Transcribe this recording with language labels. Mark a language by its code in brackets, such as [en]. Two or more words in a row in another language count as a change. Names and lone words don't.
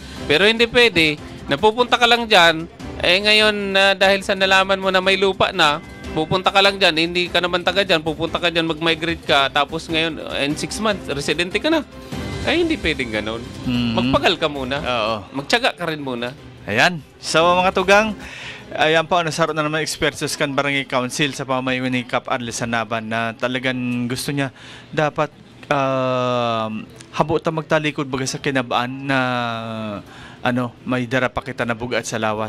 [tl] Pero hindi pwede, napupunta ka lang dyan, ngayon dahil sa nalaman mo na may lupa na, pupunta ka lang dyan, hindi ka naman taga dyan, pupunta ka dyan, mag-migrate ka, tapos ngayon, in 6 months, residente ka na. Ay, hindi pwedeng ganun. Magpagal ka muna. Oo. Magtiyaga ka rin muna. Ayan. [bik] So mga tugang, ayan po, nasaro na naman ekspertos kan Barangay Council sa pamamayagin ni Kap Arlis Sanaban na talagang gusto niya dapat habo ta magtalikod baga sa kinabaan na may dara pa kita na bugat sa lawas.